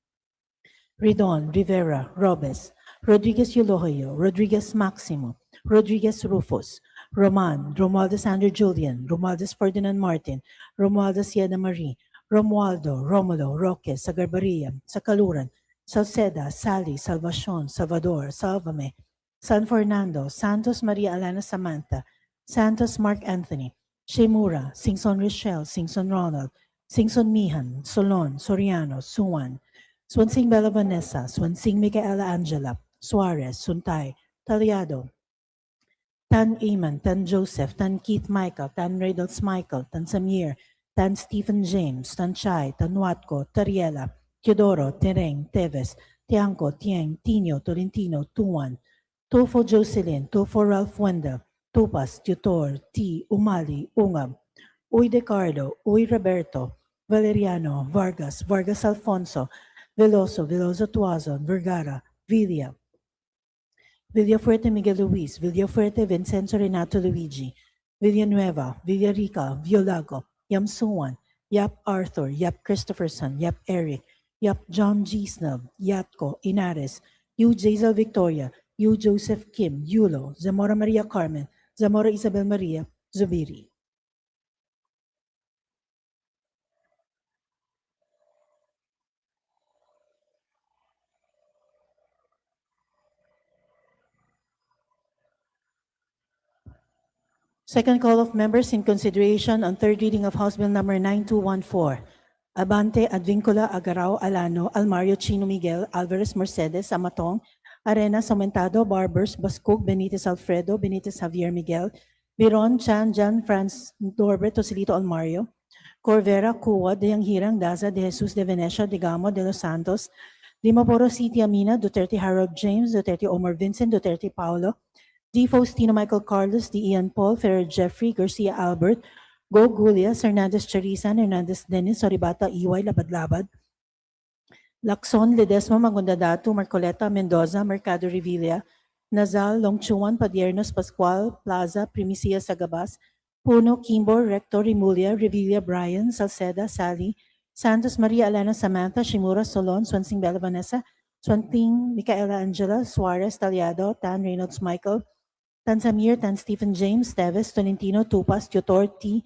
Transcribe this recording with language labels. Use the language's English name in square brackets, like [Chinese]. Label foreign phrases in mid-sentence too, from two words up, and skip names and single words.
[English] Ridon, Rivera, Robes, Rodriguez Eulogio, Rodriguez Maximo, Rodriguez Rufus, Roman, Romualdez Andrew Julian, Romualdez Ferdinand Martin, Romualdez Siena Marie, Romualdo, Romulo, Roque, Sagarbaria, Sakaluran, Salceda, Sally, Salvacion, Salvador, Salvame, San Fernando, Santos Maria Alana Samantha, Santos Mark Anthony, Shemura, Singson Rochelle, Singson Ronald, Singson Mihan, Solon, Soriano, Suwan, Swansing Bella Vanessa, Swansing Micaela Angela, Suarez, Suntay, Taliado, Tan Eamon, Tan Joseph, Tan Keith Michael, Tan Reynolds Michael, Tan Samir, Tan Stephen James, Tan Chai, Tan Watco, Tariela, Teodoro, Tereng, Teves, Tiangco, Tieng, Tino, Tolentino, Tuan, Tufo Jocelyn, Tufo Ralph Wendell, Tupas, Tutor, T. Umali, Ungab, Uy De Carlo, Uy Roberto, Valeriano, Vargas, Vargas Alfonso, Veloso, Veloso Tuazon, Vergara, Villa, Villafuerte Miguel Luis, Villafuerte Vincenzo Renato Luigi, Villanueva, Villarica, Violago, Yam Suwan, Yap Arthur, Yap Christopherson, Yap Eric, Yap John G. Snell, Yatko, Inares, Yu Jazel Victoria, Yu Joseph Kim, Yulo, Zamora Maria Carmen, Zamora Isabel Maria, Zubiri. Second call of members in consideration on third reading of House Bill number 9214. Abante, Advincula, Agarao, Alano, Almario, Chino Miguel, Alvarez, Mercedes, Amatong, Arenas, Aumentado, Barbers, Bascog, Benitez Alfredo, Benitez Javier Miguel, Biron, Chan, Jan, Franz, Norbert, Tosilito, Almario, Corvera, Cuwa, De Yanghirang, Daza, De Jesus, De Venecia, De Gamo, De Los Santos, Dimaporo City Amina, Duterte Harold James, Duterte Omar Vincent, Duterte Paulo, D. Faustino Michael Carlos, D. Ian Paul, Ferrer Jeffrey, Garcia Albert, Go Gulias, Hernandez Charisan, Hernandez Dennis, Soribata, Iway, Labad-Labad, Lacson, Ledesma, Magundadato, Marcoleta, Mendoza, Mercado Revilla, Nazal, Longchuan, Padiernos, Pascual, Plaza, Primicia Sagabas, Puno, Kimbo, Rector, Remulia, Revilla, Brian, Salceda, Sally, Santos Maria Elena Samantha Shimura Solon, Swansing Bella Vanessa, Swanting Micaela Angela Suarez Taliado, Tan Reynolds Michael, Tan Samir, Tan Stephen James, Teves, Tolentino, Tupas, Tutor, T.